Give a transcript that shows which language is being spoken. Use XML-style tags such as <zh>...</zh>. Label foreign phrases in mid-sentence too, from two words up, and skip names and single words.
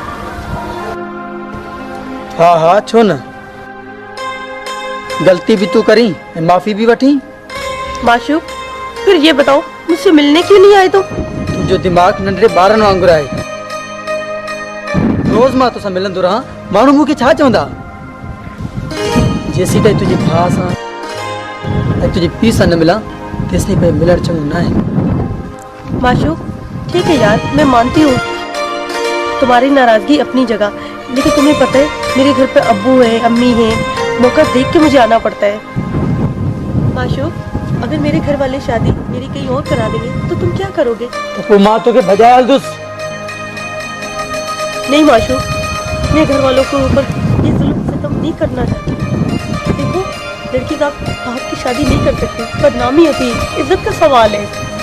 <sd>हाँ हाँ छो न गलती भी तू करी माफी भी वठी</sd> <ur>معشوق پھر یہ بتاؤ مجھ سے ملنے کیوں نہیں آئے تم</ur> <sd>तुंहिंजो दिमाग़ नंढड़े ॿारनि वांगुरु आहे रोज़ मां तोसां मिलंदो रहां माण्हू मूंखे छा चवंदा जेसीं ताईं तुंहिंजे भाउ सां ऐं तुंहिंजे पीउ सां न मिलां तेसीं ताईं मिलणु चङो न आहे</sd> <ur>معشوق ٹھیک ہے یار میں مانتی ہوں تمہاری ناراضگی اپنی جگہ لیکن تمہیں پتہ ہے میرے گھر پہ ابو ہے امی ہے موقع دیکھ کے مجھے آنا پڑتا ہے معشوق اگر میرے گھر والے شادی میری کہیں اور کرا دیں گے تو تم کیا کرو گے</ur> <sd>तो पोइ मां तोखे भॼाए हलंदुसि</sd> <ur>نہیں معشوق میں گھر والوں کے اوپر یہ ظلم ستم نہیں کرنا چاہتی دیکھو لڑکی کا باپ کی شادی نہیں کر سکتی بدنامی ہوتی ہے عزت کا سوال ہے</ur>